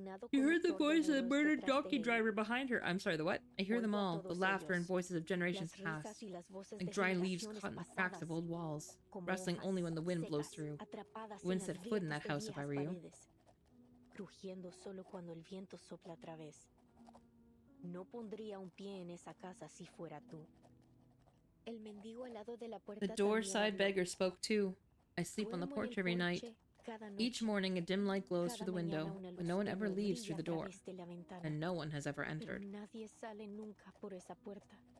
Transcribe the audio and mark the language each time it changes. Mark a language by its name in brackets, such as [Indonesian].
[English] You heard the voice of the murdered donkey driver behind her. I'm sorry, the what? I hear them all. The laughter and voices of generations past. Like dry leaves caught in the cracks of old walls. Rustling only when the wind blows through. I wouldn't set foot in that house if I were you. [Spanish] Rugiendo solo cuando el viento sopla otra vez. No pondría un pie en esa casa si fuera tú. El mendigo al lado de la puerta. [English] The door-side beggar spoke too. I sleep on the porch every night. Each morning a dim light glows through the window, but no one ever leaves through the door, and no one has ever entered. [Spanish] Nadie sale nunca por esa puerta.